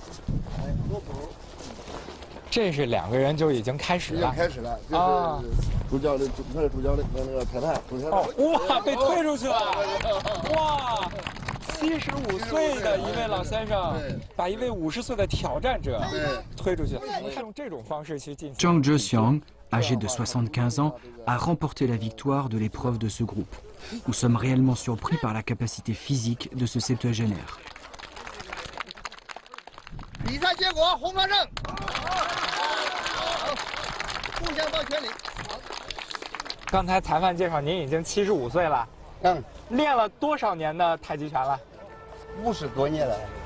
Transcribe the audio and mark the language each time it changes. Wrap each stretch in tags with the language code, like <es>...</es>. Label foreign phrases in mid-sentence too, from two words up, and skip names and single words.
<zh>这是2个人就已经开始了，开始了啊！主教练，他是主教练，那个裁判，哇，被推出去了！哇，75岁的一位老先生把一位50岁的挑战者推出去，他用这种方式去进行。</zh> <fr>Zhang Zhexiang, âgé de 75 ans, a remporté la victoire de l'épreuve de ce groupe. Nous sommes réellement surpris par la capacité physique de ce septuagénaire.</fr> <zh>比赛结果，红方胜。互相抱拳礼。刚才裁判介绍您已经75岁了，练了多少年的太极拳了？50多年了。</zh>